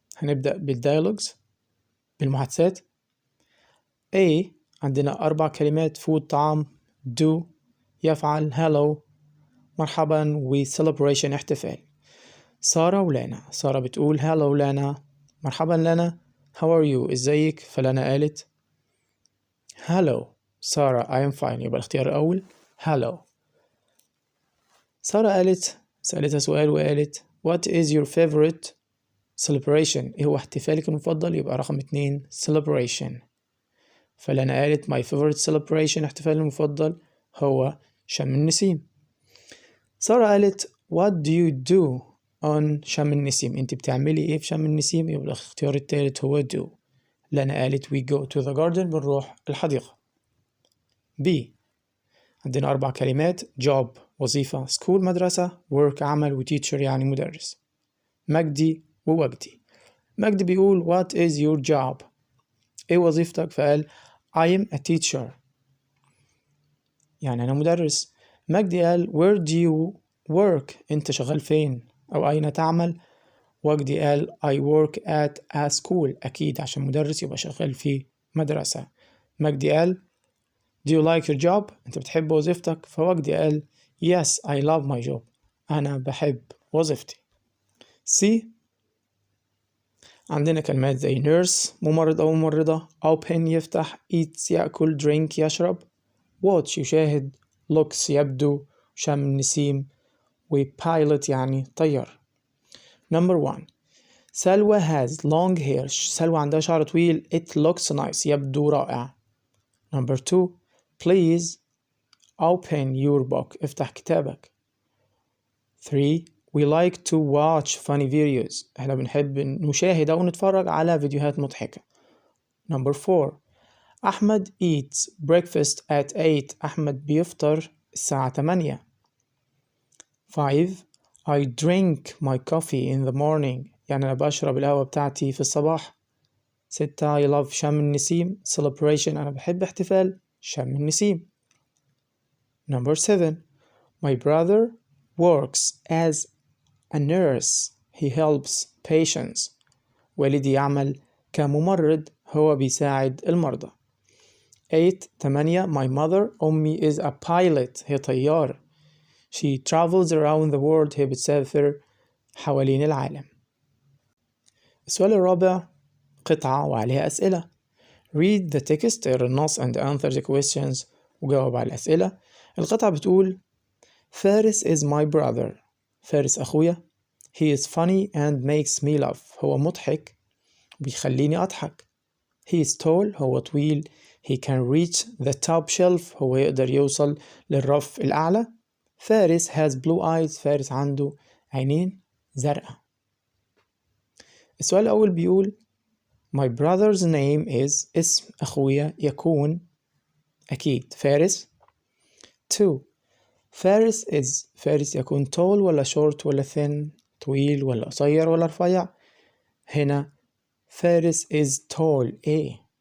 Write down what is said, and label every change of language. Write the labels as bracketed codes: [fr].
[ar] هنبدأ بالديالوجز، بالمحادثات. A عندنا 4 كلمات: food طعام، do يفعل، hello مرحبا، و celebration احتفال. سارة ولانا. سارة بتقول hello لانا، مرحبا لانا. [en] how are you [ar] ازيك؟ فلانا قالت [en] hello Sarah I am fine، [ar] يبقى الاختيار الأول [en] hello. [ar] سارة سألتها سؤال وقالت [en] What is your favorite celebration؟ [ar] إيه هو احتفالك المفضل؟ يبقى رقم 2 celebration. فلأنا قالت [en] My favorite celebration [ar] احتفالي المفضل هو شم النسيم. سارة قالت [en] What do you do on [ar] شم النسيم؟ أنت بتعملي إيه في شم النسيم؟ يبقى الاختيار الثالث هو do. [en] لأنا قالت We go to the garden، [ar] بنروح الحديقة. B عندنا 4 كلمات: job وظيفة، school مدرسة، work عمل، و teacher يعني مدرس. مجدي ووجدي. مجدي بيقول [en] what is your job؟ [ar] ايه وظيفتك؟ فقال [en] I am a teacher، [ar] يعني أنا مدرس. مجدي قال [en] where do you work؟ [ar] أنت شغال فين أو أين تعمل؟ وجدي قال [en] I work at a school، [ar] أكيد عشان مدرس يبقى شغال في مدرسة. مجدي قال [en] Do you like your job؟ [ar] أنت بتحب وظيفتك؟ فوجدي قال [en] Yes I love my job، [ar] أنا بحب وظيفتي. C عندنا كلمات زي nurse ممرض أو ممرضة، open يفتح، eat يأكل، drink يشرب، watch يشاهد، looks يبدو، شم النسيم، و pilot يعني طيار. [en] Number 1 Salwa has long hair. [ar] سلوى عندها شعر طويل. [en] It looks nice [ar] يبدو رائع. [en] Number 2 please open your book. [ar] افتح كتابك. [en] 3 we like to watch funny videos. [ar] احنا بنحب نشاهد أو نتفرج على فيديوهات مضحكة. [en] Number 4 Ahmed eats breakfast at 8. [ar] أحمد بيفطر الساعة 8. [en] 5 I drink my coffee in the morning. [ar] يعني أنا بشرب القهوة بتاعتي في الصباح. [en] 6 I love شم النسيم celebration. [ar] أنا بحب احتفال شم النسيم. [en] Number 7 my brother works as a nurse. He helps patients. [ar] والدي يعمل كممرض، هو بيساعد المرضى. [en] 8 my mother أمي is a pilot. [ar] هي طيار. [en] She travels around the world. [ar] هي بتسافر حوالين العالم. السؤال الرابع قطعة وعليها أسئلة. [en] Read the text، [ar] اقرا النص [en] and answer the questions، [ar] وجاوب على الأسئلة. القطعة بتقول [en] Fares is my brother. [ar] فارس أخويا. [en] He is funny and makes me laugh. [ar] هو مضحك بيخليني أضحك. [en] He is tall. [ar] هو طويل. [en] He can reach the top shelf. [ar] هو يقدر يوصل للرف الأعلى. [en] Fares has blue eyes. [ar] فارس عنده عينين زرقاء. السؤال الأول بيقول [en] My brother's name is. [ar] اسم أخويا يكون أكيد فارس. 2 فارس is. فارس يكون tall ولا short ولا thin؟ طويل ولا قصير ولا رفيع؟ هنا فارس [en] is tall. A.